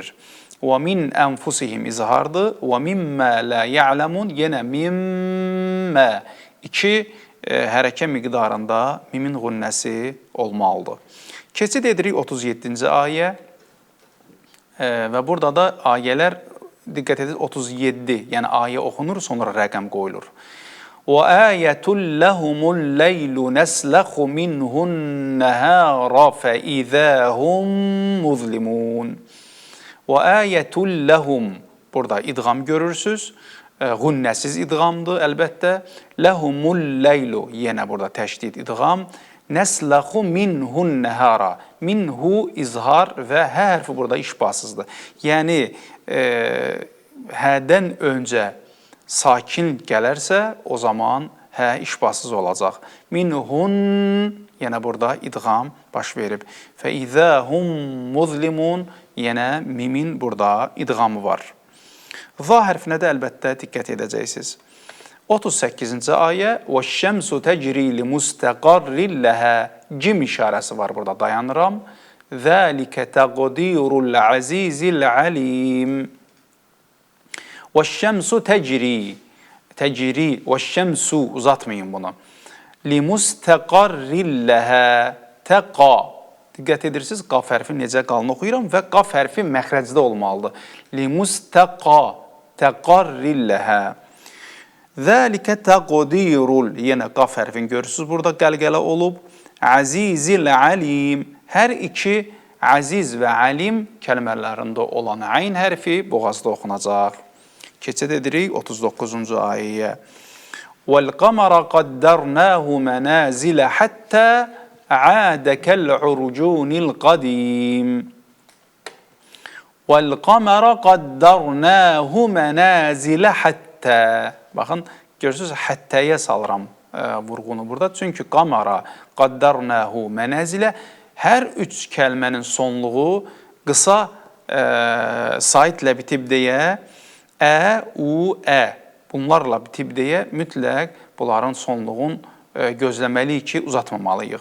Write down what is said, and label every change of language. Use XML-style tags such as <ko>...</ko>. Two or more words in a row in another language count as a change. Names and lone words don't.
<az>Və</az> <ar>من أنفسهم</ar> <az>izhardır. Və</az> <ar>مما لا يعلمون,</ar> <az>yenə mimmə. İki hərəkə miqdarında mimin gunnəsi olmalıdır. Keçid edirik 37-ci ayə. Və burada da ayələr, diqqət edin, 37, yəni ayə oxunur, sonra rəqəm qoyulur.</az> <ar>وَآيَةٌ لَهُمُ اللَّيْلُ نَسْلَخُ مِنْهُ النَّهَارَ فَإِذَا هُمْ مُظْلِمُونَ وَآيَةٌ لَهُمْ</ar> <az>Burada idğam görürsünüz. Gunnəsiz idğamdır əlbəttə.</az> <ar>لَهُمُ اللَّيْلُ</ar> <az>Yenə burada təşdid idğam.</az> <ar>نَسْلَخُ مِنْهُ النَّهَارَ</ar> <az>Minhu izhar və hə hərfi burada işbasızdır. Yəni, hədən öncə sakin gələrsə, o zaman hə işbasız olacaq. Minhun, yenə burada idğam baş verib.</az> <ar>فإذا هم مظلمون,</ar> <az>yenə mimin burada idğamı var. Za hərfinə də əlbəttə diqqət edəcəksiniz. 38-ci ayə.</az> <ar>وَالشَّمْسُ تَجْرِي لِمُسْتَقَرِّ لَهَا</ar> <az>Cim işarəsi var burada, dayanıram.</az> <ar>ذَٰلِكَ تَقْدِيرُ الْعَزِيزِ الْعَلِيمِ وَالشَّمْسُ تَجْرِي Təcri وَالشَّمْسُ</ar> <az>uzatmayın bunu.</az> <ar>لِمُسْتَقَرِّ لَهَا</ar> <az>Təqa Diqqət edirsiniz, qaf hərfi necə qalın oxuyuram və qaf hərfi məxrəcdə olmalıdır.</az> <ar>لِمُسْتَقَى تَقَرِّ لَهَا ذَٰلِكَ تَقْدِيرُ</ar> <az>Yenə qaf hərfini görürsünüz, burada qəlqələ olub.</az> <ar>العزيز العليم</ar> <az>Hər iki əziz və alim kəlmələrində olan ayn hərfi boğazda oxunacaq. Keçid edirik 39-cu ayəyə.</az> <ar>وَالْقَمَرَ قَدَّرْنَاهُ مَنَازِلَ حَتَّى عَادَ كَالْعُرْجُونِ الْقَدِيمِ وَالْقَمَرَ قَدَّرْنَاهُ مَنَازِلَ حَتَّى</ar> <az>Baxın, görürsünüz, həttəyə salıram vurğunu burada. Çünki</az> <ar>قمرا، قدرناه، منازل</ar> <az>hər üç kəlmənin sonluğu qısa saitlə bitib deyə u, bunlarla bitib deyə mütləq bunların sonluğun gözləməliyik ki, uzatmamalıyıq.</az>